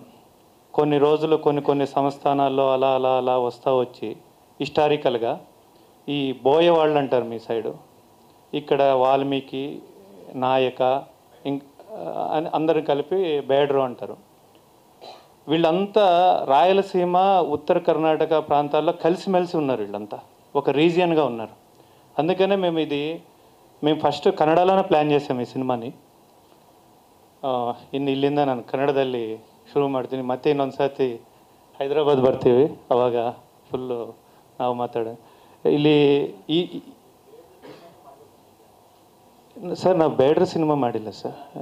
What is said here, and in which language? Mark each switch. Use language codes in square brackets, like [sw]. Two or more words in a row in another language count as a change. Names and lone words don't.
[te] కొన్ని రోజులు కొన్ని సంస్థానాల్లో అలా అలా అలా వస్తూ వచ్చి హిస్టారికల్గా ఈ బోయ వాళ్ళు అంటారు మీ సైడు, ఇక్కడ వాల్మీకి, నాయక, అని అందరు కలిపి బేడ్రో అంటారు. వీళ్ళంతా రాయలసీమ, ఉత్తర కర్ణాటక ప్రాంతాల్లో కలిసిమెలిసి ఉన్నారు. వీళ్ళంతా ఒక రీజియన్గా ఉన్నారు. అందుకనే మేము ఫస్ట్ ಕನ್ನಡలోనే ಪ್ಲ್ಯಾನ್ చేసాము ఈ సినిమాని. [kn] ಇನ್ನು ಇಲ್ಲಿಂದ ನಾನು ಕನ್ನಡದಲ್ಲಿ ಶುರು ಮಾಡ್ತೀನಿ, ಮತ್ತೆ ಇನ್ನೊಂದು ಸರ್ತಿ ಹೈದರಾಬಾದ್ ಬರ್ತೀವಿ, ಅವಾಗ ಫುಲ್ಲು ನಾವು ಇಲ್ಲಿ ಸರ್ ನಾವು ಬೇಡ್ರ ಸಿನಿಮಾ ಮಾಡಿಲ್ಲ ಸರ್.